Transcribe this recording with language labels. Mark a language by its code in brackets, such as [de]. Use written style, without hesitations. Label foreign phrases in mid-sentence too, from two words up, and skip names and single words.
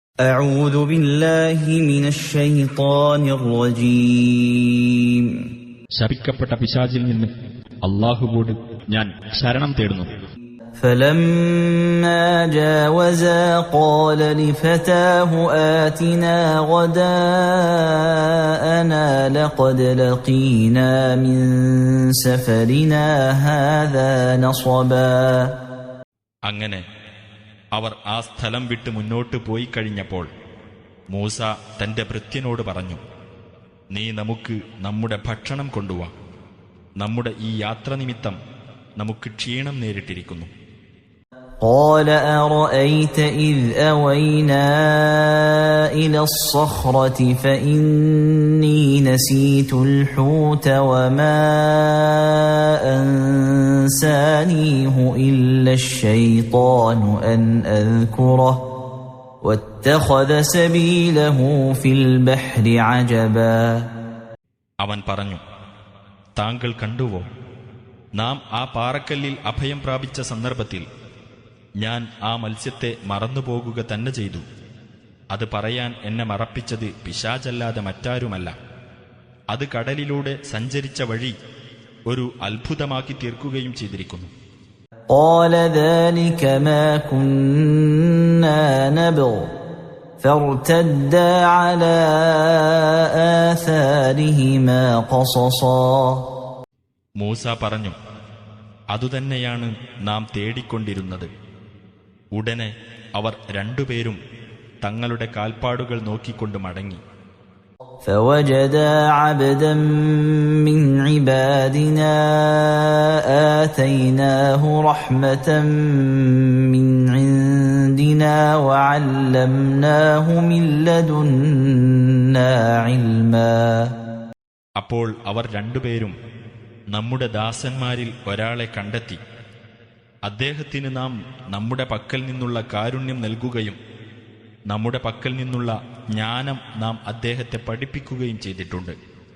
[ar] أعوذ بالله من الشيطان الرجيم [ml] ശപിക്കപ്പെട്ട പിശാചിൽ നിന്ന് അല്ലാഹുവോട് ഞാൻ ശരണം തേടുന്നു. [ar] فلما جاوزا قال لفتاه آتنا غداءنا لقد لقينا من سفرنا هذا نصبا. [ml] അങ്ങനെ അവർ ആ സ്ഥലം വിട്ട് മുന്നോട്ട് പോയി കഴിഞ്ഞപ്പോൾ മൂസ തന്റെ ഭൃത്യനോട് പറഞ്ഞു, നീ നമുക്ക് നമ്മുടെ ഭക്ഷണം കൊണ്ടുവാ, നമ്മുടെ ഈ യാത്ര നിമിത്തം നമുക്ക് ക്ഷീണം നേരിട്ടിരിക്കുന്നു. [ar] قال أرأيت إذ أوينا إلى الصخرة فإني نسيت الحوت وما أنسانيه إلا الشيطان أن أذكره واتخذ سبيله في البحر عجبا. [ml] അവൻ പറഞ്ഞു, താങ്കൾ കണ്ടുവോ, നാം ആ പാറക്കല്ലിൽ അഭയം പ്രാപിച്ച സന്ദർഭത്തിൽ ഞാൻ ആ മത്സ്യത്തെ മറന്നുപോകുക തന്നെ ചെയ്തു. അത് പറയാൻ എന്നെ മറപ്പിച്ചത് പിശാചല്ലാതെ മറ്റാരുമല്ല. അത് കടലിലൂടെ സഞ്ചരിച്ച വഴി ഒരു അത്ഭുതമാക്കി തീർക്കുകയും ചെയ്തിരിക്കുന്നു. [ar] قال ذلك ما كنا نبغ فارتدا على آثارهما قصصا. [ml] മൂസ പറഞ്ഞു, അതുതന്നെയാണ് നാം തേടിക്കൊണ്ടിരുന്നത്. ഉടനെ അവർ രണ്ടുപേരും തങ്ങളുടെ കാൽപ്പാടുകൾ നോക്കിക്കൊണ്ട് മടങ്ങി. [ar] فوجدا عبدا من عبادنا آتيناه رحمة من عندنا وعلمناه من لدنا علما. [ml] അപ്പോൾ അവർ രണ്ടുപേരും നമ്മുടെ ദാസന്മാരിൽ ഒരാളെ കണ്ടെത്തി അദ്ദേഹത്തിന് നാം നമ്മുടെ പക്കൽ നിന്നുള്ള കാരുണ്യം നൽകുകയും നമ്മുടെ പക്കൽ നിന്നുള്ള ജ്ഞാനം നാം അദ്ദേഹത്തെ പഠിപ്പിക്കുകയും ചെയ്തിട്ടുണ്ട്.